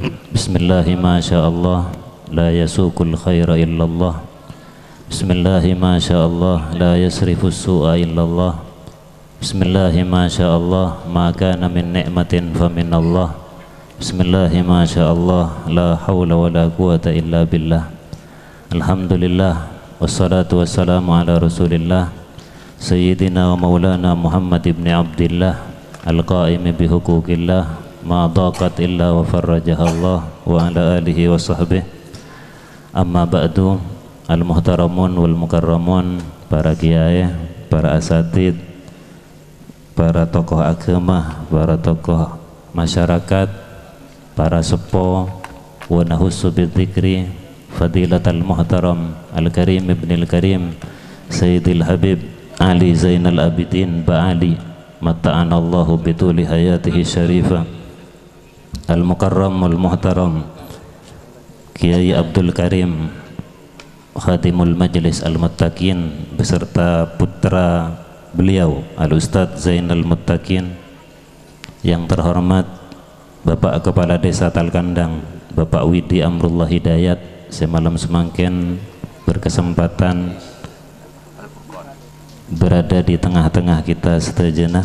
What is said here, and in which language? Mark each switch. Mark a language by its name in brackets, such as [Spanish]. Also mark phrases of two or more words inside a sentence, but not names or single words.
[Arabic] بسم الله ما شاء الله لا يسوق الخير إلا الله. بسم الله ما شاء الله لا يصرف السوء إلا الله. بسم الله ما شاء الله ما كان من نعمة فمن الله. بسم الله ما شاء الله لا حول ولا قوة إلا بالله. الحمد لله والصلاة والسلام على رسول الله سيدنا ومولانا محمد بن عبد الله القائم بحقوق الله ما ضاقت إلا وفرجها الله وعلى آله وصحبه. أما بعد, المحترمون والمكرمون, [Indonesian] para kiai, para asatid, para tokoh agama, para tokoh masyarakat, para sepo [Arabic] wa nahussu bidzikri fadilatal المحترم الكريم ابن الكريم سيد الحبيب علي زين العابدين باعلي متعنا الله بطول حياته شريفة المكرم والمحترم كياهي عبد الكريم خادم مجلس المتقين [Indonesian] beserta putra beliau [Arabic] Al-Ustadz Zainal Muttaqin [Indonesian] yang terhormat Bapak Kepala Desa Talkandang, Bapak Widi Amrullah Hidayat, semalam semangkin berkesempatan berada di tengah-tengah kita sejenak.